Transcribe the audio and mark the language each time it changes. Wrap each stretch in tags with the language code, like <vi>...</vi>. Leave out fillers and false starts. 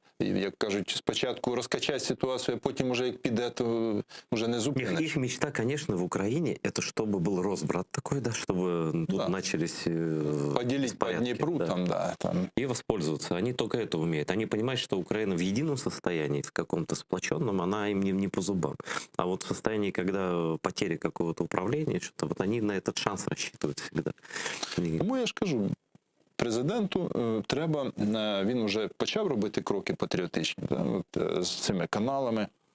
<uk>Як кажуть, спочатку розкачати ситуацію, а потім уже як піде, то вже не зупиниш.</uk> <ru>Их мечта, конечно, в Украине, это чтобы был Росбрат такой, да, чтобы тут Да. начались Поделить по беспорядки,</ru> <uk>Дніпру,</uk> <ru>да. там, да, там. И воспользоваться. Они только это умеют. Они понимают, что Украина в едином состоянии, в каком-то сплоченном, она им не по зубам. А вот в состоянии, когда потери какого-то управления, что-то вот они на этот шанс рассчитывают всегда. И-</ru> <uk>Тому я ж кажу, президенту треба, він вже почав робити кроки патріотичні, да, от, з цими каналами.</uk>